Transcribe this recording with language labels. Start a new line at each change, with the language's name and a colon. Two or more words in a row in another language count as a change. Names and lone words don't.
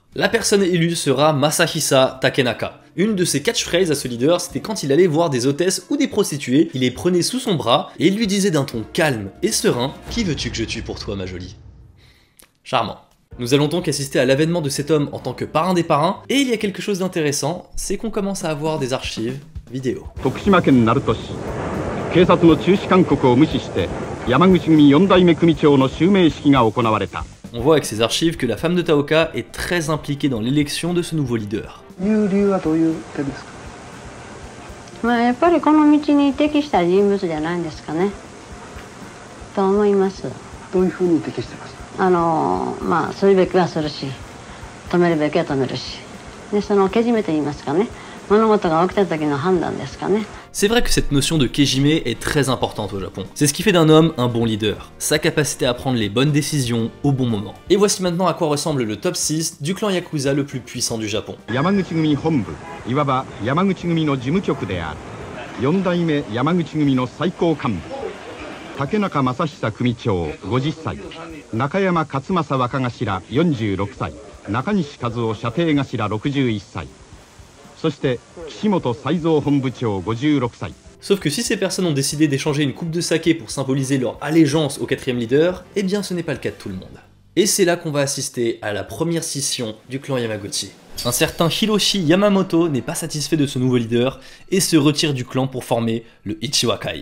French: La personne élue sera Masahisa Takenaka. Une de ses catchphrases à ce leader, c'était quand il allait voir des hôtesses ou des prostituées, il les prenait sous son bras et il lui disait d'un ton calme et serein « Qui veux-tu que je tue pour toi, ma jolie ?» Charmant. Nous allons donc assister à l'avènement de cet homme en tant que parrain des parrains, et il y a quelque chose d'intéressant, c'est qu'on commence à avoir des archives vidéo.
Japanese: 警察の中止勧告を無視して山口組4代目組長の襲名式が行われた。
French: On voit avec ces archives que la femme de Taoka est très impliquée dans l'élection de ce nouveau leader.
Japanese: いう理由はどういう点ですか。まあやっぱりこの道に適した人物じゃないんですかね。と思います。どういうふうに適してますか。まあするべきはするし、止めるべきは止めるし、でそのけじめと言いますかね。物事が起きた時の判断ですかね。
French: C'est vrai que cette notion de Kejime est très importante au Japon. C'est ce qui fait d'un homme un bon leader, sa capacité à prendre les bonnes décisions au bon moment. Et voici maintenant à quoi ressemble le top 6 du clan Yakuza le plus puissant du Japon.
Japanese: 山口組本部、いわば山口組の事務局である。4代目山口組の最高幹部、竹中正久組長50歳、中山勝正若頭46歳、中西和夫射程頭61歳。そして岸本才三本部長56歳。
French: Sauf que si ces personnes ont décidé d'échanger une coupe de saké pour symboliser leur allégeance au 4ème leader, eh bien ce n'est pas le cas de tout le monde. Et c'est là qu'on va assister à la première scission du clan Yamaguchi. Un certain Hiroshi Yamamoto n'est pas satisfait de ce nouveau leader et se retire du clan pour former le Ichiwakai.